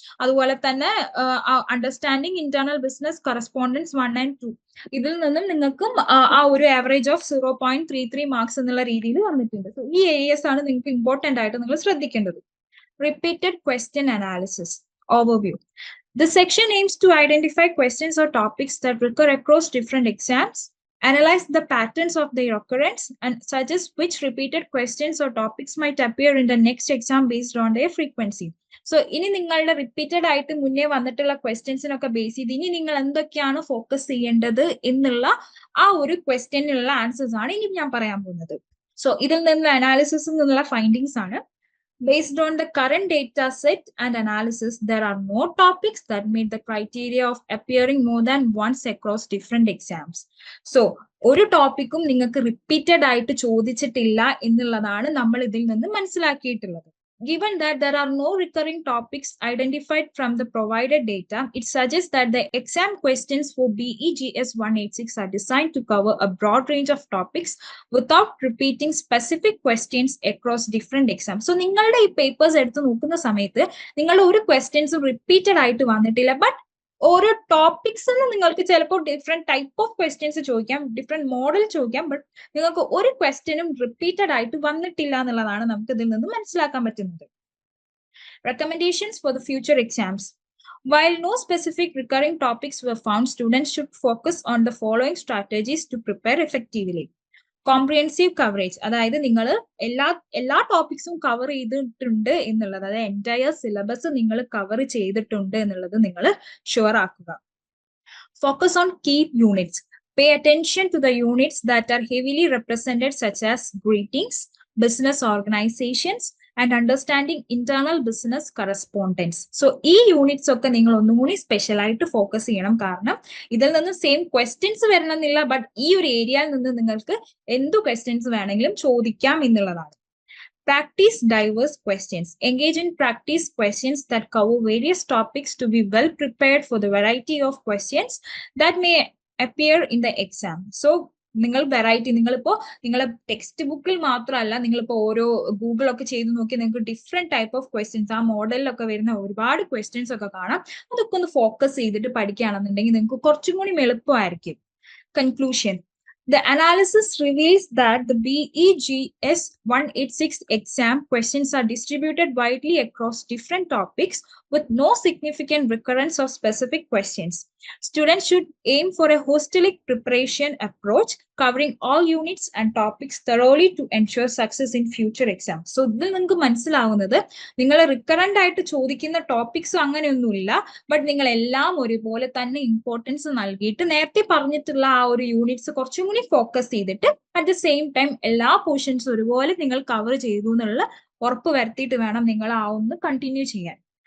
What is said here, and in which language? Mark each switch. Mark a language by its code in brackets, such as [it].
[ml] അതുപോലെ തന്നെ understanding internal business correspondence 1 and 2 ഇതിൽ നിന്നും നിങ്ങൾക്കും ആ ഒരു [en] average of 0.33 marks [ml] എന്നുള്ള രീതിയിൽ വന്നിട്ടുണ്ട്. സോ ഈ ഏരിയസ് ആണ് നിങ്ങൾക്ക് ഇമ്പോർട്ടന്റ് ആയിട്ട് നിങ്ങൾ ശ്രദ്ധിക്കേണ്ടത്. [en] Repeated question analysis overview. This section aims to identify questions or topics that recur across different exams, analyze the patterns of their occurrence, and suggest which repeated questions or topics might appear in the next exam based on their frequency. [ml] So, ഇനി നിങ്ങളുടെ repeated ആയിട്ട് മുന്നേ വന്നിട്ടുള്ള ക്വസ്റ്റ്യൻസിനൊക്കെ base ചെയ്ത് ഇനി നിങ്ങൾ എന്തൊക്കെയാണ് focus ചെയ്യേണ്ടത് എന്നുള്ള ആ ഒരു ക്വസ്റ്റ്യനിലുള്ള ആൻസേഴ്സ് ആണ് ഇനി ഞാൻ പറയാൻ പോകുന്നത്. സോ ഇതിൽ നിന്നുള്ള അനാലിസിസിൽ നിന്നുള്ള ഫൈൻഡിങ്സ് ആണ്. [en] Based on the current data set and analysis, there are no topics that meet the criteria of appearing more than once across different exams. [ml] So, ഒരു ടോപ്പിക്കും നിങ്ങൾക്ക് റിപ്പീറ്റഡ് ആയിട്ട് ചോദിച്ചിട്ടില്ല എന്നുള്ളതാണ് നമ്മൾ ഇതിൽ നിന്ന് മനസ്സിലാക്കിയിട്ടുള്ളത്. [en] Given that there are no recurring topics identified from the provided data, it suggests that the exam questions for BEGS 186 are designed to cover a broad range of topics without repeating specific questions across different exams. [ml] So, നിങ്ങളുടെ ഈ papers എടുത്ത് നോക്കുന്ന സമയത്ത് നിങ്ങളുടെ ഒരു ക്വസ്റ്റ്യൻസും repeated ആയിട്ട് വന്നിട്ടില്ല. ബട്ട് ഓരോ ടോപ്പിക്സിൽ നിങ്ങൾക്ക് ചിലപ്പോൾ [en] different type of questions [ml] ചോദിക്കാം, ഡിഫറെന്റ് മോഡൽ ചോദിക്കാം. ബട്ട് നിങ്ങൾക്ക് ഒരു ക്വസ്റ്റ്യനും റിപ്പീറ്റഡ് ആയിട്ട് വന്നിട്ടില്ല എന്നുള്ളതാണ് നമുക്ക് ഇതിൽ നിന്ന് മനസ്സിലാക്കാൻ പറ്റുന്നത്. [en] Recommendations for the future exams. While no specific recurring topics were found, students should focus on the following strategies to prepare effectively. [ml] Comprehensive coverage, അതായത് നിങ്ങൾ എല്ലാ ടോപ്പിക്സും കവർ ചെയ്തിട്ടുണ്ട് എന്നുള്ളത്, അതായത് എൻറ്റയർ സിലബസ് നിങ്ങൾ കവർ ചെയ്തിട്ടുണ്ട് എന്നുള്ളത് നിങ്ങൾ ഷുവർ ആക്കുക. [en] Focus on key units. Pay attention to the units that are heavily represented such as greetings, business organisations and understanding internal business correspondence. [ml] So ഈ യൂണിറ്റ്സ് ഒക്കെ നിങ്ങൾ ഒന്നും കൂടി സ്പെഷ്യൽ ആയിട്ട് ഫോക്കസ് ചെയ്യണം. കാരണം ഇതിൽ നിന്ന് സെയിം ക്വസ്റ്റ്യൻസ് വരണമെന്നില്ല, ബട്ട് ഈ ഒരു ഏരിയയിൽ നിന്ന് നിങ്ങൾക്ക് എന്തു ക്വസ്റ്റ്യൻസ് വേണമെങ്കിലും ചോദിക്കാം എന്നുള്ളതാണ്. [en] Practice diverse questions. Engage in practice questions that cover various topics to be well prepared for the variety of questions that may appear in the exam. [ml] So, നിങ്ങൾ വെറൈറ്റി, നിങ്ങളെ ടെക്സ്റ്റ് ബുക്കിൽ മാത്രമല്ല, നിങ്ങളിപ്പോൾ ഓരോ ഗൂഗിളൊക്കെ ചെയ്ത് നോക്കി നിങ്ങൾക്ക് [en] different type of questions, [ml] ആ മോഡലിലൊക്കെ വരുന്ന ഒരുപാട് ക്വസ്റ്റ്യൻസ് ഒക്കെ കാണാം. അതൊക്കെ ഒന്ന് ഫോക്കസ് ചെയ്തിട്ട് പഠിക്കുകയാണെന്നുണ്ടെങ്കിൽ നിങ്ങൾക്ക് കുറച്ചും കൂടി എളുപ്പമായിരിക്കും. [en] Conclusion. The analysis reveals that the BEGS 186 exam questions are distributed widely across different topics with no significant recurrence of specific questions. Students should aim for a holistic preparation approach covering all units and topics thoroughly to ensure success in future exams. [ml] So, ഇതിൽ നിങ്ങൾക്ക് മനസ്സിലാവുന്നത് നിങ്ങൾ recurrent ആയിട്ട് ചോദിക്കുന്ന ടോപ്പിക്സും അങ്ങനെയൊന്നുമില്ല, but നിങ്ങൾ എല്ലാം ഒരുപോലെ തന്നെ ഇമ്പോർട്ടൻസ് നൽകിയിട്ട് നേരത്തെ പറഞ്ഞിട്ടുള്ള ആ ഒരു യൂണിറ്റ്സ് കുറച്ചും കൂടി ഫോക്കസ് ചെയ്തിട്ട് [en] at the same time [ml] എല്ലാ പോർഷൻസും ഒരുപോലെ നിങ്ങൾ കവർ ചെയ്തു എന്നുള്ള ഉറപ്പ് വരുത്തിയിട്ട് വേണം നിങ്ങൾ ആ ഒന്ന് കണ്ടിന്യൂ ചെയ്യാൻ.